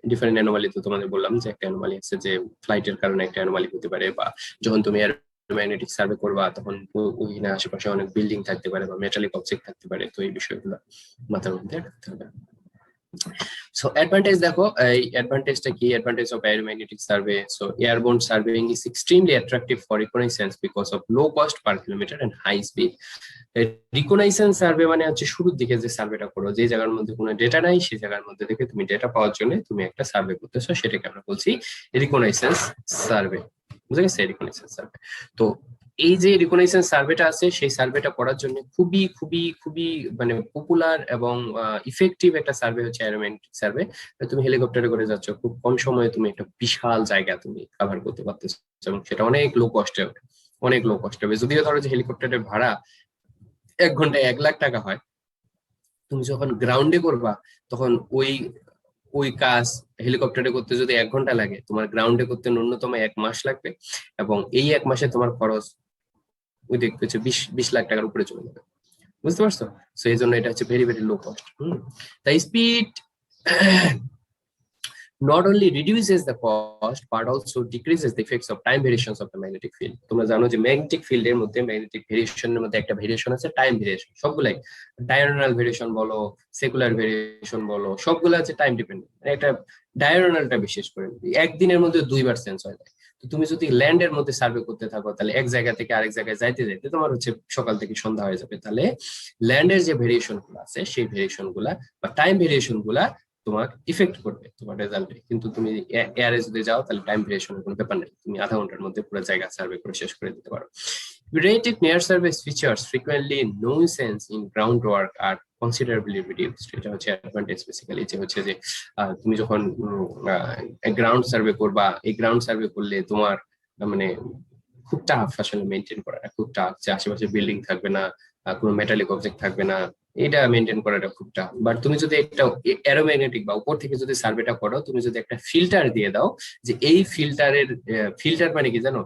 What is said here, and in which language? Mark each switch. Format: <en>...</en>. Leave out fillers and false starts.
<bn>Different anomaly তো তোমাদের বললাম যে একটা অ্যানোমালি আছে যে ফ্লাইটের কারণে একটা অ্যানোমালি হতে পারে, বা যখন তুমি ম্যাগনেটিক সার্ভে করবা তখন ওইখানে আশেপাশে অনেক বিল্ডিং থাকতে পারে বা মেটালিক অবজেক্ট থাকতে পারে। তো এই বিষয়গুলো মাথার মধ্যে রাখতে হবে। সো অ্যাডভান্টেজ দেখো, এই অ্যাডভান্টেজটা কি?</bn> <en>Advantage of aeromagnetic survey. So airborne surveying is extremely attractive for reconnaissance because of low cost per kilometer and high speed.</en> <bn>রিকগনাইসেন্স survey মানে হচ্ছে শুরুর দিকে যে সার্ভেটা করো, যে জায়গার মধ্যে কোনো ডেটা নাই সেই জায়গার মধ্যে থেকে তুমি ডেটা পাওয়ার জন্য তুমি একটা সার্ভে করতেছো, সেটাকে আমরা বলছি রিকগনাইসেন্স সার্ভে। বুঝা গেছে? রিকগনাইসেন্স সার্ভে। তো এই যে রিকগনাইসেন্স সার্ভেটা আছে, সেই সার্ভেটা করার জন্য খুবই খুবই খুবই মানে পপুলার এবং ইফেক্টিভ একটা সার্ভে হচ্ছে অ্যারোম্যাগনেটিক সার্ভে। তুমি হেলিকপ্টারে করে যাচ্ছ, খুব কম সময়ে তুমি একটা বিশাল জায়গা তুমি কভার করতে পারতেছো, এবং সেটা অনেক লো কস্টে হবে, অনেক লো কস্টে হবে। যদিও ধরো যে হেলিকপ্টারের ভাড়া 1 ঘন্টায় 1 লাখ টাকা হয়, তুমি যখন গ্রাউন্ডে করবা তখন ওই কাজ হেলিকপ্টারে করতে যদি 1 ঘন্টা লাগে, তোমার গ্রাউন্ডে করতে ন্যূনতম 1 মাস লাগবে, এবং এই 1 মাসে তোমার খরচ ওই দেখবে 20 লাখ টাকার উপরে চলে যাবে। বুঝতে পারছো? সো এই জন্য এটা হচ্ছে</bn> <en>Very very low cost. তাই speed not only reduces the cost but also decreases the effects of time variations of the magnetic field.</en> <bn>তোমরা জানো যে ম্যাগনেটিক ফিল্ডের মধ্যে, ম্যাগনেটিক ভেরিয়েশনের মধ্যে একটা ভেরিয়েশন আছে টাইম ভেরিয়েশন। সবগুলাই ডায়াগোনাল ভেরিয়েশন বলো, সেকুলার ভেরিয়েশন বলো, সবগুলো আছে টাইম ডিপেন্ডেন্ট। একটা ডায়াগোনালটা বিশেষ করে একদিনের মধ্যে 2 বার চেঞ্জ হয়। তো তুমি যদি ল্যান্ডের মধ্যে সার্ভে করতে থাকো, তাহলে এক জায়গা থেকে আরেক জায়গায় যাইতে যাইতে তোমার হচ্ছে সকাল থেকে সন্ধ্যা হয়ে যাবে। তাহলে ল্যান্ডের যে ভেরিয়েশন গুলো আছে, সেই ভেরিয়েশন গুলা বা টাইম ভেরিয়েশন গুলা তোমার ইফেক্ট করবে তোমার রেজাল্টে। কিন্তু তুমি এয়ারে যদি যাও তাহলে টাইম ভেরিয়েশনের কোনো ব্যাপার নেই, তুমি আধা ঘন্টার মধ্যে পুরো জায়গা সার্ভে করে শেষ করে দিতে পারো।</bn> <en>Periodic near surface features frequently nuisance in groundwork are considerably reduced.</en> <bn>এটা হচ্ছে অ্যাডভান্টেজ বেসিক্যালি, যে হচ্ছে যে তুমি যখন গ্রাউন্ড সার্ভে করবা, এই গ্রাউন্ড সার্ভে করলে তোমার মানে খুব টাফ আসলে মেনটেন করাটা, খুব টাফ। যে আশেপাশে বিল্ডিং থাকবে না, কোনো মেটালিক অবজেক্ট থাকবে না, এটা মেনটেন করাটা খুব টাফ। বাট তুমি যদি একটা অ্যারোম্যাগনেটিক বা উপর থেকে যদি সার্ভেটা করো, তুমি যদি একটা ফিল্টার দিয়ে দাও, যে এই ফিল্টার মানে কি জানো?</bn>